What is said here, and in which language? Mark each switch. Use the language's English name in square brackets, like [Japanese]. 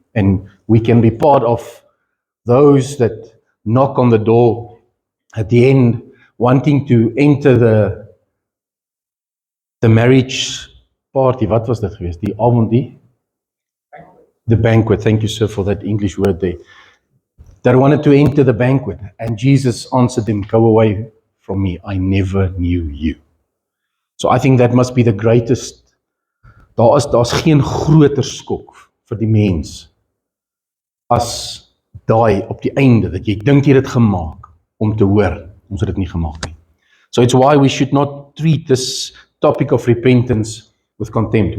[English] And we can be part of those that knock on the door at the end, wanting to enter the marriage party. [Afrikaans] Wat was dit geweest? Die avond, [English] the banquet. Thank you, sir, for that English word there. They wanted to enter the banquet, and Jesus answered them, "Go away from me, I never knew you." So I think that must be the greatest. [Afrikaans] Daar's geen groter skok vir die mens as daai op die einde, dat jy dink jy het dit gemaak om te hoor, ons het dit nie gemaak nie. [English] So it's why we should not treat this topic of repentance with contempt.